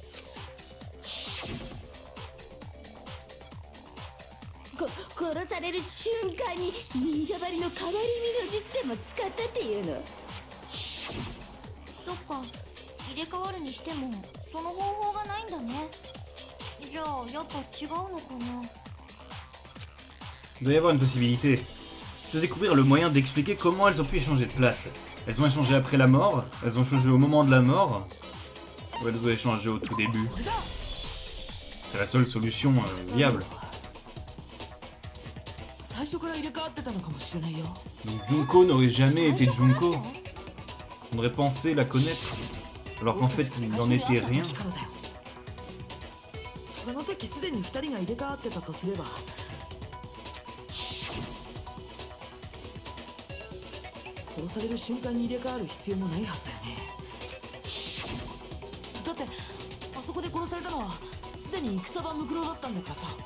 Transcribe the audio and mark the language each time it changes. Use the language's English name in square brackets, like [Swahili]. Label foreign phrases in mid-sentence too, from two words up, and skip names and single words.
[Japanese] 殺される瞬間に忍者針の変わり身の術でも使ったっていうの？そっか、入れ替わるにしてもその方法がないんだね。じゃあやっぱ違うのかな。 [French] Il doit y avoir une possibilité de découvrir le moyen d'expliquer comment elles ont pu échanger de place. Elles ont échangé après la mort, elles ont changé au moment de la mort, ou elles ont échangé au tout début. C'est la seule solution viable. [Japanese] 最初から入れ替わってたのかもしれないよ。 [French] Donc Junko n'aurait jamais été Junko. On aurait pensé la connaître, alors qu'en fait il n'en était rien. [Japanese] あの時すでに2人が入れ替わってたとすれば、殺される瞬間に入れ替わる必要もないはずだよね。だってあそこで殺されたのはすでに戦場ムクロだったんだからさ。